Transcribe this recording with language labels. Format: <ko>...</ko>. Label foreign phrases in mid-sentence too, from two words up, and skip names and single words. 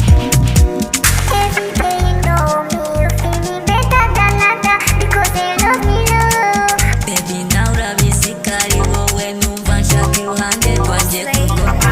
<en>Every day you know me, you feel me better than other, because you love me, love. Baby,</en> <rw>nawe urabizi ko ari wowe numva nshaka iruhande rwanjye, kuko</rw>